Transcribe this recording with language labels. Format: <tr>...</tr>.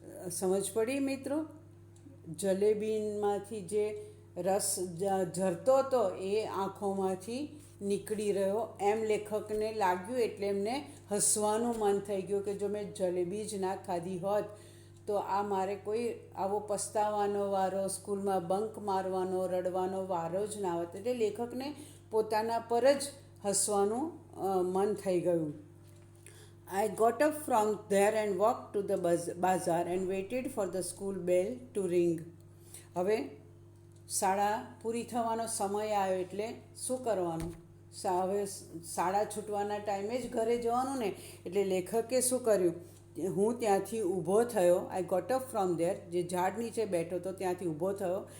<gu>સમજ પડી મિત્રો? જલેબીમાંથી જે રસ ઝરતો હતો એ આંખોમાંથી નીકળી રહ્યો એમ લેખકને લાગ્યું, એટલે એમને હસવાનું મન થઈ ગયું કે જો મેં જલેબી જ ના ખાધી હોત તો આ મારે કોઈ આવો પસ્તાવાનો વારો, સ્કૂલમાં બંક મારવાનો, રડવાનો વારો જ ના હોત. એટલે લેખકને પોતાના પર જ હસવાનું મન થઈ ગયું.</gu> <en>I got up from there and walked to the bazaar and waited for the school bell to ring.</en> <gu>હવે શાળા પૂરી થવાનો સમય આવ્યો એટલે શું કરવાનું? હવે શાળા છૂટવાના ટાઈમે જ ઘરે જવાનું ને, એટલે લેખકે શું કર્યું? હું ત્યાંથી ઊભો થયો.</gu> <en>I got up from there,</en> <gu>જે ઝાડ નીચે બેઠો હતો ત્યાંથી ઊભો થયો.</gu>